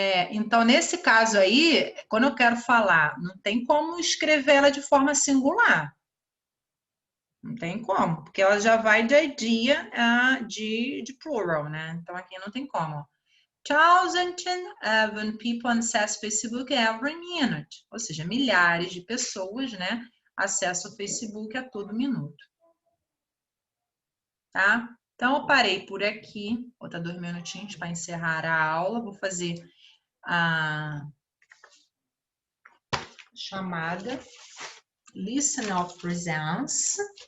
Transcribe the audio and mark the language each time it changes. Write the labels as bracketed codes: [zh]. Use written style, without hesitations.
[pt] Então, nesse caso aí, quando eu quero falar, não tem como escrever ela de forma singular. Não tem como, porque ela já vai de idea de plural, né? Então, aqui não tem como. [en] 1,000 people access Facebook every minute. [pt] Ou seja, milhares de pessoas, né, acessam o Facebook a todo minuto. Tá? Então, eu parei por aqui. Vou botar 2 minutinhos para encerrar a aula. Vou fazer a chamada [en] Listen of Presence.